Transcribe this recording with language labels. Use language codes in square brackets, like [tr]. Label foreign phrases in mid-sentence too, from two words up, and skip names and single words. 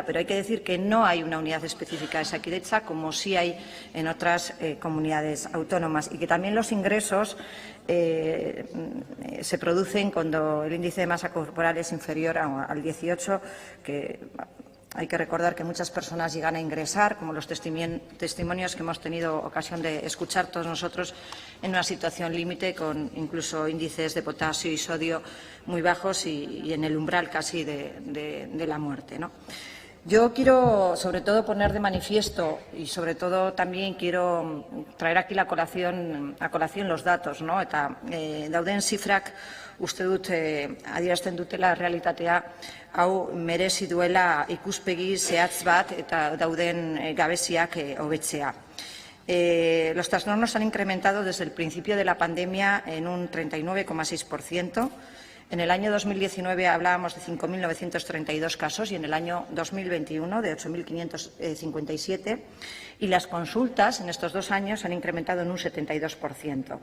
[es] Pero hay que decir que no hay una unidad específica de Osakidetza, como sí hay en otras comunidades autónomas, y que también los ingresos se producen cuando el índice de masa corporal es inferior al 18, que hay que recordar que muchas personas llegan a ingresar, como los testimonios que hemos tenido ocasión de escuchar todos nosotros, en una situación límite, con incluso índices de potasio y sodio muy bajos y en el umbral casi de la muerte, ¿no? Yo quiero, sobre todo, poner de manifiesto y, sobre todo, también quiero traer aquí a colación los datos, ¿no? [eu] Eta dauden zifrak uste dut adierazten dutela realitatea hau merezi duela ikuspegi zehatz bat eta dauden gabeziak hobetzea. [es] Los trastornos han incrementado desde el principio de la pandemia en un 39,6%. En el año 2019 hablábamos de 5.932 casos y en el año 2021 de 8.557. Y las consultas en estos 2 años han incrementado en un 72%.